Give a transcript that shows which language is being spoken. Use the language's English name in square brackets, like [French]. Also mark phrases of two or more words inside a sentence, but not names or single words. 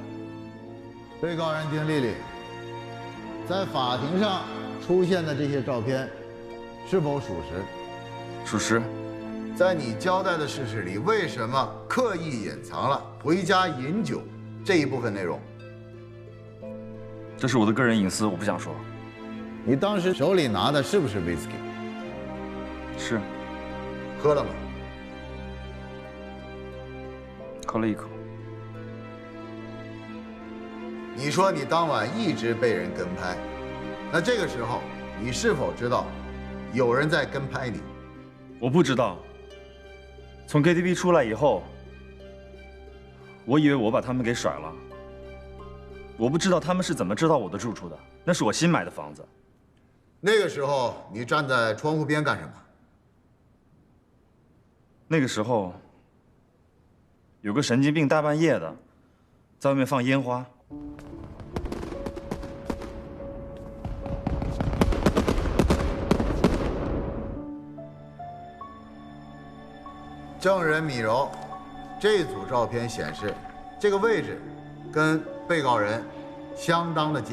[Chinese] 被告人丁麗麗在法庭上出現的這些照片是否屬實？屬實。在你交代的事實裡，為什麼刻意隱藏了回家飲酒這一部分內容？這是我的個人隱私，我不想說。你當時手裡拿的是不是威士忌？是。喝了嗎？喝了一口。你說你當晚一直被人跟拍，那這個時候你是否知道有人在跟拍你？我不知道。從 KTV 出來以後，我以為我把他們給甩了。我不知道他們是怎麼知道我的住處的，那是我新買的房子。那個時候你站在窗戶邊幹什麼？那個時候有個神經病大半夜的在外面放煙花。證人米柔，這組照片顯示，這個位置跟被告人相當的近。